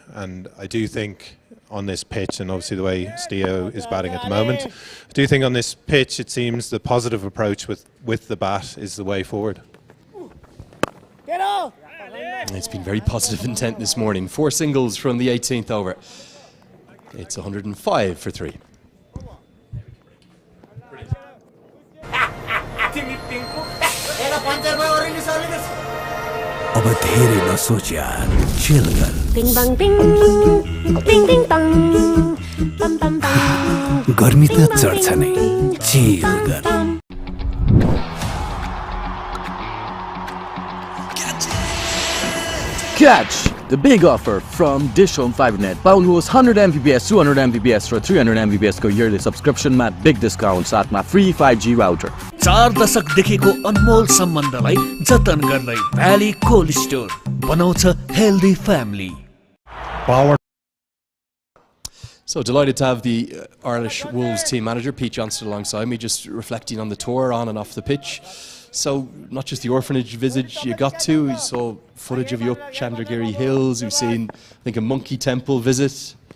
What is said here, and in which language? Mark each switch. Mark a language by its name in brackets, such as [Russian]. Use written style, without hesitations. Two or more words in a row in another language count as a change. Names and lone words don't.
[English] And I do think on this pitch, and obviously the way Steo is batting at the moment, I do think on this pitch it seems the positive approach with the bat is the way forward. It's been very positive intent this morning. 4 singles from the 18th over. It's 105 for 3. [Nepali] अब धेरै नसोच यार चिल गर Bing bang bing, bing bing bang, bam bam bam. गर्मी त चढ्छ नै चिल गर [English] Catch the big offer from DishHome Fibernet. [Nepali] पाउनुहोस् 100 Mbps, 200 Mbps र 300 Mbps को [English] yearly subscription [Nepali] मा [English] big discount [Nepali] साथमा [English] free 5G router. [Nepali] 4 दशकदेखिको अनमोल सम्बन्धलाई जतन गर्दै भ्याली कोल्ड स्टोर बनाउँछ [English] healthy family. So delighted to have the Irish Wolves team manager Pete Johnston alongside me, just reflecting on the tour on and off the pitch. So not just the orphanage visit you got to, you saw footage of you up Chandragiri Hills, you've seen, I think, a monkey temple visit.